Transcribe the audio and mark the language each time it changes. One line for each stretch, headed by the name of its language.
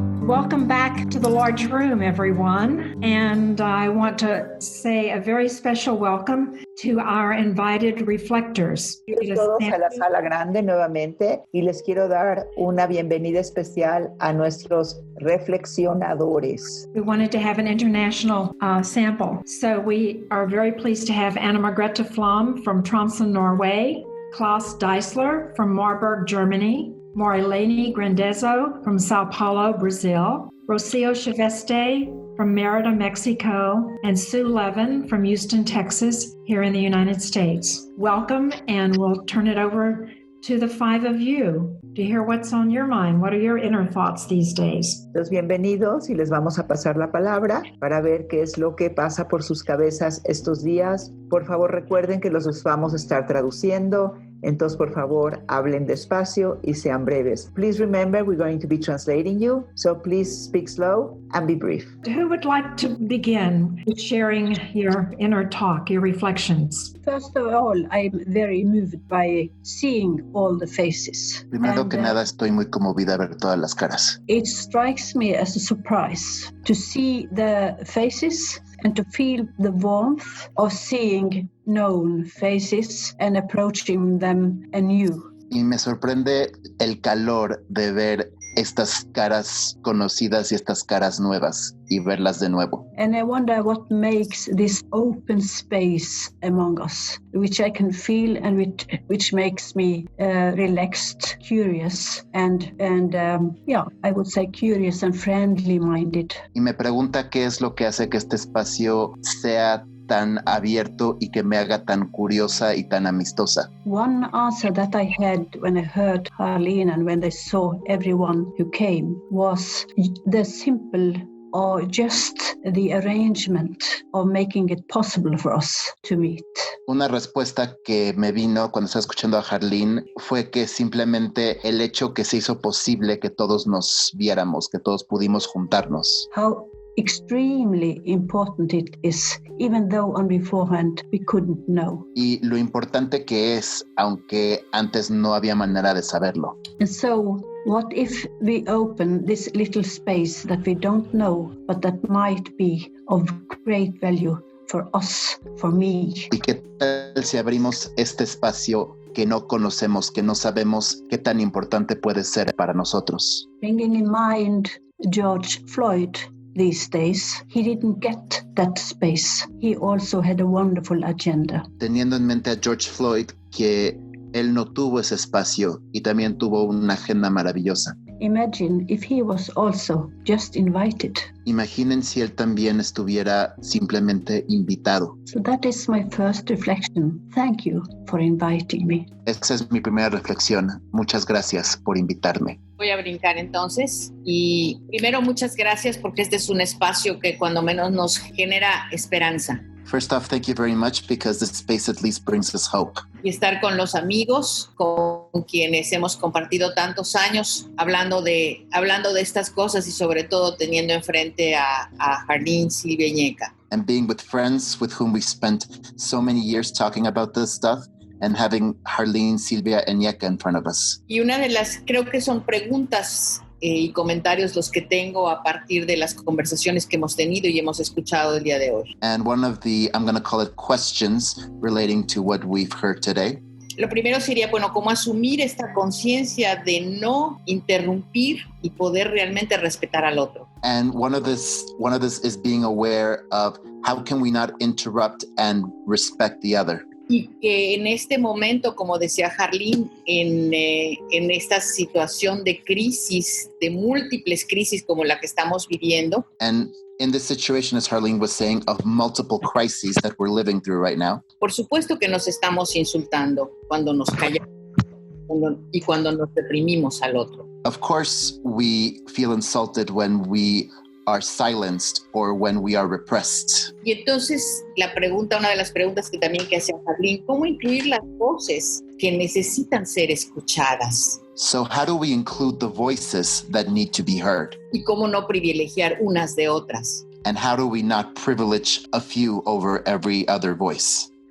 English: Welcome back to the large room, everyone. And I want to say a very special welcome to our invited reflectors.
Spanish: Todos a la sala grande nuevamente y les quiero dar una bienvenida especial a nuestros reflexionadores.
English: We wanted to have an international sample. So we are very pleased to have Anna Margrethe Flom from Tromsø, Norway, Klaus Deisler from Marburg, Germany, Marilene Grandezo from Sao Paulo, Brazil, Rocio Chaveste from Merida, Mexico, and Sue Levin from Houston, Texas, here in the United States. Welcome, and we'll turn it over to the five of you to hear what's on your mind. What are your inner thoughts these days?
Spanish: Los bienvenidos y les vamos a pasar la palabra para ver qué es lo que pasa por sus cabezas estos días. Por favor, recuerden que los vamos a estar traduciendo. Entonces, por favor, hablen despacio y sean breves.
English: Please remember, we're going to be translating you, so please speak slow and be brief. Who would like to begin with sharing your inner talk, your reflections? First of all, I'm very moved by seeing all the faces.
Spanish: Primero que nada, estoy muy conmovida a ver todas las caras.
English: It strikes me as a surprise to see the faces and to feel the warmth of seeing known faces and approaching them anew.
Spanish: Y me sorprende el calor de ver estas caras conocidas y estas caras nuevas y verlas de nuevo.
English: And I wonder what makes this open space among us, which I can feel and which makes me relaxed, curious, and I would say curious and friendly-minded.
Spanish: Y me pregunta qué es lo que hace que este espacio sea tan abierto y que me haga tan curiosa y tan amistosa.
English: One answer that I had when I heard Harleen and when I saw everyone who came was the simple or just the arrangement of making it possible for us to meet.
Spanish: Una respuesta que me vino cuando estaba escuchando a Harleen fue que simplemente el hecho que se hizo posible que todos nos viéramos, que todos pudimos juntarnos.
English: How extremely important it is, even though on beforehand we couldn't know.
Spanish: Y lo importante que es, aunque antes no había manera de saberlo.
English: And so, what if we open this little space that we don't know, but that might be of great value for us, for me?
Spanish: ¿Y qué tal si abrimos este espacio que no conocemos, que no sabemos qué tan importante puede ser para nosotros?
English: Bringing in mind George Floyd, these days, he didn't get that space. He also had a wonderful agenda.
Spanish: Teniendo en mente a George Floyd, que él no tuvo ese espacio y también tuvo una agenda maravillosa.
English: Imagine if he was also just invited.
Spanish: Imaginen si él también estuviera simplemente invitado.
English: So that is my first reflection. Thank you for inviting me.
Spanish: Esa es mi primera reflexión. Muchas gracias por invitarme. Voy a brincar entonces y primero muchas gracias porque este es un espacio que cuando menos nos genera esperanza.
English: First off, thank you very much because this space at least brings us hope.
Spanish: Y estar con los amigos con quienes hemos compartido tantos años hablando de estas cosas y sobre todo teniendo enfrente a Harleen, Silvia y Ñeca.
English: And being with friends with whom we spent so many years talking about this stuff and having Harleen, Silvia and Ñeca in front of us.
Spanish: Y una de las, creo que son preguntas y comentarios los que tengo a partir de las conversaciones que hemos tenido y hemos escuchado el día de hoy.
English: And one of the, I'm going to call it questions relating to what we've heard today.
Spanish: Lo primero sería, bueno, cómo asumir esta conciencia de no interrumpir y poder realmente respetar al otro.
English: And one of this is being aware of how can we not interrupt and respect the other.
Spanish: Y que en este momento, como decía Harleen, en esta situación de crisis, de múltiples crisis como la que estamos viviendo.
English: And in this situation, as Harleen was saying, of multiple crises that we're living through right now.
Spanish: Por supuesto que nos estamos insultando cuando nos callamos y cuando nos reprimimos al otro.
English: Of course, we feel insulted when we are silenced or when we are repressed.
Spanish: Y entonces una de las preguntas que también que hacía Harleen, ¿cómo incluir las voces que necesitan ser escuchadas?
English: So how do we include the voices that need to be heard?
Spanish: Y cómo no privilegiar unas de otras.
English: And how do we not privilege a few over every other voice?